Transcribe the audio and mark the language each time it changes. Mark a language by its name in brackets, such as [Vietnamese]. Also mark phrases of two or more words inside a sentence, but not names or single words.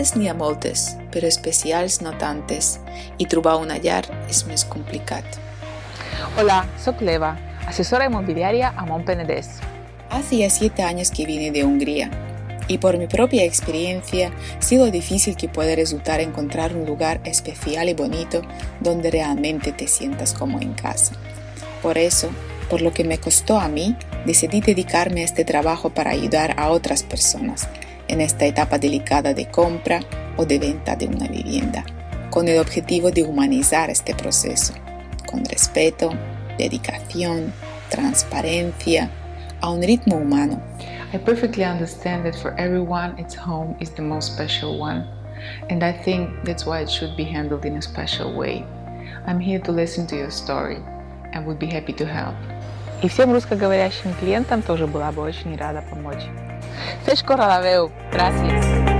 [Catalan] a moltes, però especials no tantes, i trobar una llar és més complicat. [Spanish] Hola, soy Leva, asesora inmobiliaria a Mont Penedès. Hace ya 7 años que vine de Hungría, y por mi propia experiencia sé lo difícil que puede resultar encontrar un lugar especial y bonito donde realmente te sientas como en casa. Por eso, por lo que me costó a mí, decidí dedicarme a este trabajo para ayudar a otras personas en esta etapa delicada de compra o de venta de una vivienda, con el objetivo de humanizar este proceso, con respeto, dedicación, transparencia, a un ritmo humano. [English] I perfectly understand that for everyone, its home is the most special one, and I think that's why it should be handled in a special way. I'm here to listen to your story and would be happy to help. [Russian] И всем русскоговорящим клиентам тоже была бы очень рада помочь. Все скоро [Spanish] la veo. Gracias.